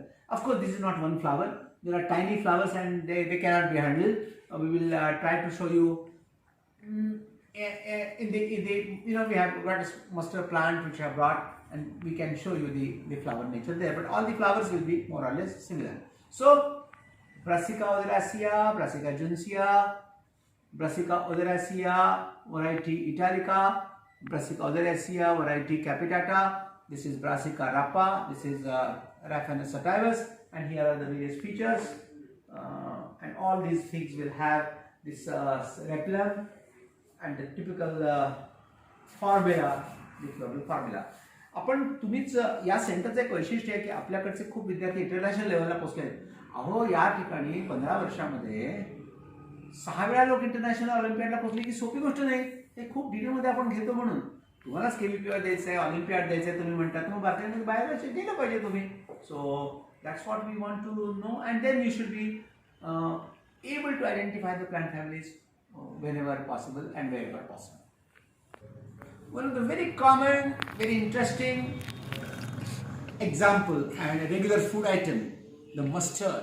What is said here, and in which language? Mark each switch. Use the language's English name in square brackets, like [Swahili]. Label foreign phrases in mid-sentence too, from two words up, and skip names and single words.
[English] Of course, this is not one flower. There are tiny flowers and they cannot be handled. We will try to show you we have got a mustard plant which I have brought, and we can show you the flower nature there. But all the flowers will be more or less similar. So Brassica oleracea, Brassica juncea, Brassica oleracea variety italica, Brassica oleracea variety capitata. This is Brassica rapa. This is Raphanus sativus, and here are the various features. And all these things will have this reticulum and the typical formula, the floral formula. [Marathi] आपण तुम्हीच या सेंटरचं एक वैशिष्ट्य आहे की आपल्याकडचे खूप विद्यार्थी [English] international level [Marathi] पोहोचले आहेत. अहो या ठिकाणी 15 वर्षामध्ये 6 वेळा लोक [English] international Olympiad [Marathi] पोहोचले की सोपी गोष्ट नाही. हे खूप डिटेलमध्ये आपण घेतो म्हणून तुम्हाला केबीपीआय द्यायचं आहे, ऑलिम्पियाड द्यायचं आहे तुम्ही म्हणतात, मग बाकीमध्ये बाहेर गेलं पाहिजे तुम्ही. [English] सो that's what we want to know, and then you should be able to identify the plant families whenever possible and wherever possible. One of the very common, very interesting example and a regular food item, the mustard.